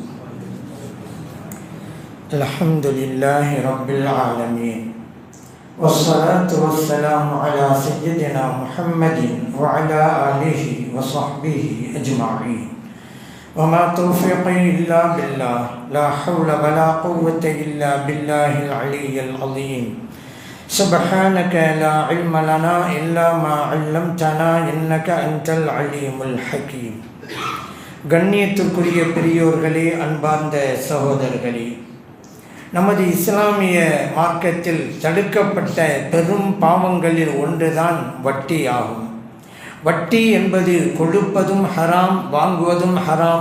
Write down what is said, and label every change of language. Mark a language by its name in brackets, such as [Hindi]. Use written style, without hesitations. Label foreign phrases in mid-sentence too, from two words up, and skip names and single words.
[Arabic] الحمد لله رب العالمين، والصلاة والسلام على سيدنا محمد وعلى آله وصحبه أجمعين. وما توفيقي إلا بالله، لا حول ولا قوة إلا بالله العلي العظيم. سبحانك لا علم لنا إلا ما علمتنا إنك أنت العليم الحكيم. [Tamil] கண்ணியத்திற்குரிய பெரியோர்களே, அன்பார்ந்த சகோதரர்களே, நமது இஸ்லாமிய மார்க்கத்தில் தடுக்கப்பட்ட பெரும் பாவங்களில் ஒன்றுதான் வட்டி ஆகும். வட்டி என்பது கொடுப்பதும் ஹராம், வாங்குவதும் ஹராம்.